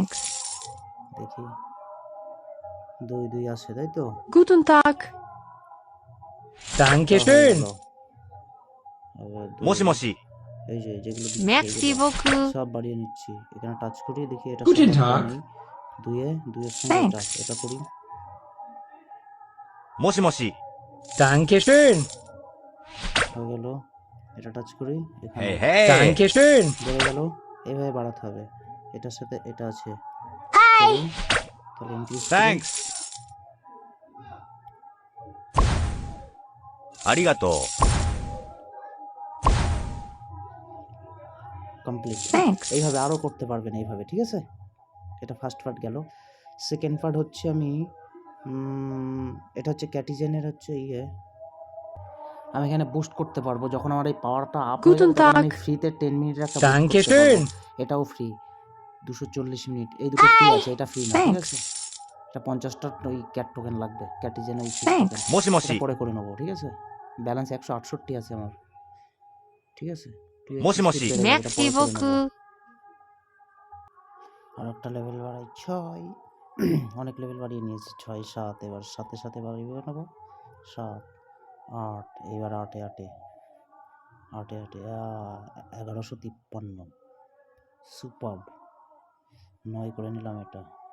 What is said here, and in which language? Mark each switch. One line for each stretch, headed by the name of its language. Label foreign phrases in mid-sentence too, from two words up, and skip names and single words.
Bangla: 2 2 আসে, তাই তো?
German: Guten Tag.
Bangla: এই যে যেগুলো
French: Merci beaucoup.
Bangla: সব বাড়িয়ে নিচ্ছি। এখানে টাচ করি, দেখি এটা দুইয়ের সঙ্গে এটা
English: Thanks.
Bangla: এটা করি।
Japanese: もしもし。
German: Dankeschön.
Bangla: হয়ে গেল। এটা টাচ করি এখানে
Japanese: へいへい。
German: Dankeschön.
Bangla: বেড়ে গেল। এইভাবে বাড়াতে হবে। এটার সাথে এটা আছে করি, তাহলে ইনক্রিজ করি।
Japanese: サンクス。ありがとう。
Bangla: কমপ্লিট।
English: Thanks.
Bangla: এইভাবে আরও করতে পারবেন এইভাবে, ঠিক আছে? এটা
English: first part
Bangla: গেল।
English: second part
Bangla: হচ্ছে আমি এটা হচ্ছে ক্যাটিজেনের হচ্ছে আমি এখানে বুস্ট করতে পারবো যখন আমার এই পাওয়ারটা আপ হয়ে যাবে,
German: Guten
Bangla: তখন আমি
German: Tag.
Bangla: ফ্রিতে 10 মিনিটের একটা বুস্ট করতে
German: Dankeschön.
Bangla: পারবো। এটাও ফ্রি 240 মিনিট, এই দুটো ফ্রি আছে, এটা ফ্রি না, ঠিক
English: Thanks.
Bangla: আছে? এটা 50টা ওই
English: cat token
Bangla: লাগবে, ক্যাটিজেন ওই
English: Thanks.
Bangla: টোকেন।
Japanese: もしも
Bangla: এটা
Japanese: し。
Bangla: পরে করে নেবো, ঠিক আছে? ব্যালেন্স 168 আছে আমার, ঠিক আছে?
Japanese: もしもし
Bangla: বেড়ে যাবে, এটা
French: Merci
Bangla: পরে করে নেবো।
French: beaucoup.
Bangla: আর একটা লেভেল বাড়াই 6 অনেক লেভেল বাড়িয়ে নিয়েছি 6 7, এবার সাথে সাথে বাড়িয়ে নেবো 7 8, এবার 8 1153 সুপার 9 করে নিলাম এটা।